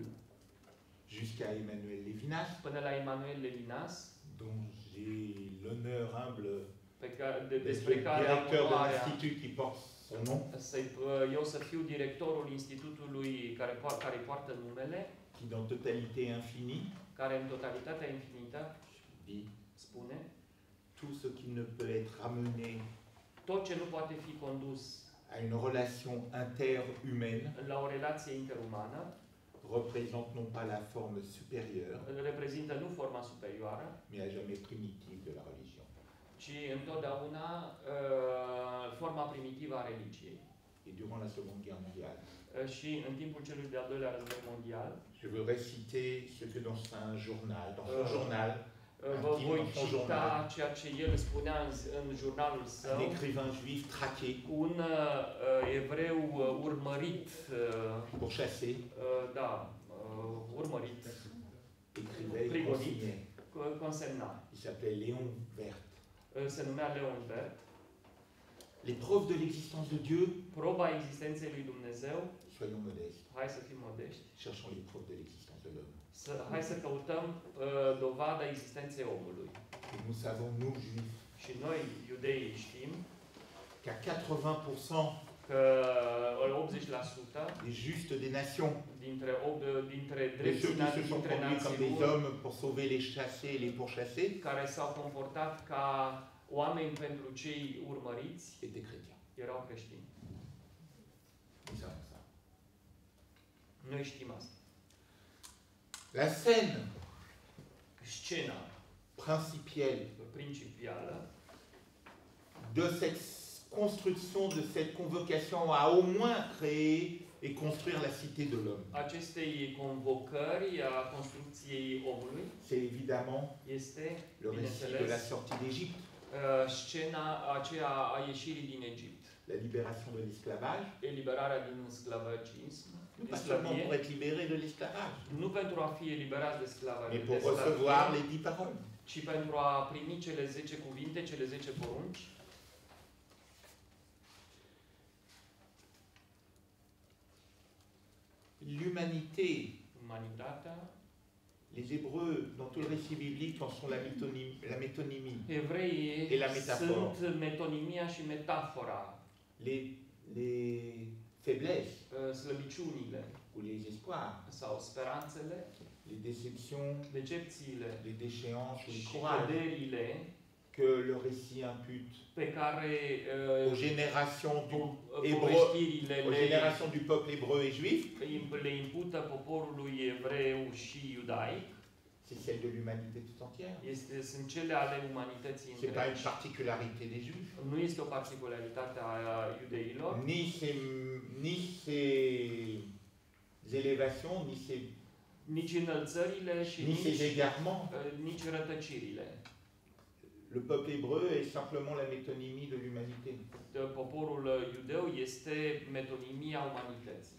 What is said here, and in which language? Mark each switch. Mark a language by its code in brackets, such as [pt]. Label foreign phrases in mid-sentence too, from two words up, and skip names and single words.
[fr] Jusqu'à Emmanuel Lévinas, [ro] Până la Emanuel Levinas, [fr] dont j'ai l'honneur humble d'être [ro] despre [fr] le [ro] care am [fr] directeur de [ro] onoarea [fr] l'institut qui porte son nom, [ro] eu să fiu directorul institutului care poartă numele, [fr] qui dans totalité infinie [ro] care în totalitatea infinită [fr] dit [ro] spune [fr] tout ce qui ne peut être amené [ro] tot ce nu poate fi condus [fr] à une relation interhumaine [ro] la o relație interumană [fr] représente non pas la forme supérieure, [ro] reprezintă nu forma superioară, [fr] mais à jamais primitive de la religion. [ro] ci întotdeauna forma primitivă a religiei. [fr] Et durant la Seconde Guerre mondiale, [ro] Și în timpul celui de-al doilea război mondial, [fr] je veux réciter ce que dans un journal, dans son journal, [ro] vă voi cita ceea ce el spunea în jurnalul său, [fr] un écrivain juif traqué, [ro] un evreu urmărit, [fr] pourchassé, [ro] urmărit, [fr] écrivait et [ro] prigonit, [fr] consignait. [ro] consemna. [fr] Il s'appelait Léon Vert. [ro] Se numea Leon Vert. [fr] Les preuves de l'existence de Dieu, [ro] Proba existenței lui Dumnezeu, [fr] soyons modestes, [ro] hai să fim modești, [fr] cherchons les preuves de l'existence de l'homme. [ro] hai să căutăm dovada existenței omului. [fr] Et nous savons, nous juifs, [ro] Și noi, iudeii, știm [fr] qu'à 80% [ro] că 80% [fr] des justes des nations, [ro] dintre [fr] de ceux qui se sont [ro] dintre [fr] conduits comme des [ro] națiuni [fr] hommes pour sauver les chassés et les pourchassés, [ro] care s-au comportat ca oameni pentru cei urmăriți, [fr] étaient chrétiens. [ro] erau creștini. [fr] Nous savons ça. [ro] Noi știm asta. [fr] La scène [ro] Scena [fr] principielle [ro] principială [fr] de cette construction, de cette convocation à au moins créer et construire la cité de l'homme, [ro] acestei convocări a construcției omului [fr] c'est évidemment [ro] este, [fr] le récit de la sortie d'Égypte, [ro] scena aceea a ieșirii din Egipt. [fr] la libération de l'esclavage, [ro] Eliberarea din sclavagism, [fr] pas seulement pour être libéré de l'esclavage, [ro] nu pentru a fi eliberați de [fr] mais pour recevoir les 10 paroles. [ro] ci pentru a primi cele 10 cuvinte, cele 10 porunci. [fr] L'humanité, [ro] Umanitatea, [fr] les Hébreux, dans tout le récit biblique, en sont la métonymie, [ro] evreii [fr] Et la métaphore. [ro] sunt metonimia și metafora, [fr] les faiblesses [ro] slăbiciunile [fr] ou les espoirs, [ro] sau speranțele, [fr] les déceptions, [ro] decepțiile [fr] les déchéances ou les [ro] și [fr] courages [ro] căderile [fr] que le récit impute [ro] pe care [fr] aux générations du [ro] povestirile [fr] aux générations du peuple hébreu et juif, [ro] le impută poporului evreu și iudaic, [fr] c'est celle de l'humanité tout entière. [ro] sunt cele ale umanității [fr] C'est pas une [ro] întregi. [fr] particularité des juifs, [ro] Nu este o particularitate a iudeilor, [fr] ni ses élévations, [ro] nici înălțările și [fr] ni ses égarements. [ro] nici rătăcirile. [fr] Le peuple hébreu est simplement la métonymie de l'humanité. [ro] Poporul iudeu este metonimia umanității.